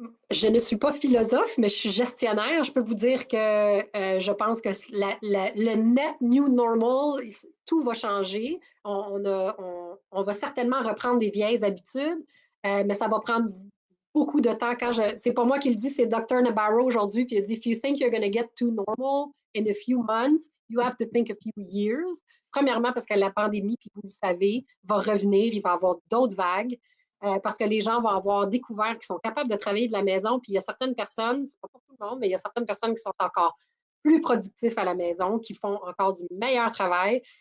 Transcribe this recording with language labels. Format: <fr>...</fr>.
<fr>Je ne suis pas philosophe, mais je suis gestionnaire. Je peux vous dire que je pense que le net new normal, tout va changer. On va certainement reprendre des vieilles habitudes, mais ça va prendre beaucoup de temps. C'est pas moi qui le dis, c'est Dr. Nabarro aujourd'hui, puis il a dit,</fr> <en>if you think you're going to get to normal in a few months, you have to think a few years.</en> <fr>Premièrement, parce que la pandémie, puis vous le savez, va revenir, il va y avoir d'autres vagues. Parce que les gens vont avoir découvert qu'ils sont capables de travailler de la maison. Puis il y a certaines personnes, c'est pas pour tout le monde, mais il y a certaines personnes qui sont encore plus productifs à la maison, qui font encore du meilleur travail.</fr>